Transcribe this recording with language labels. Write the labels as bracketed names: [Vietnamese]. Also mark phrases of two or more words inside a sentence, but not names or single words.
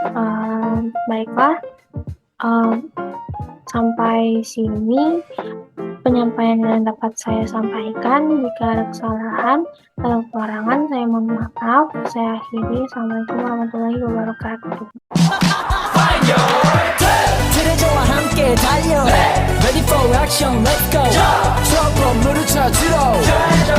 [Indonesian] Baiklah, sampai sini penyampaian yang dapat saya sampaikan. Jika ada kesalahan atau kekurangan, saya mohon maaf. Saya akhiri. [Arabic] السلام عليكم ورحمة الله وبركاته. [Korean] 트레저와 함께 달려 [English] Ready for action, let's go [Korean] 트럭으로 물을 찾으러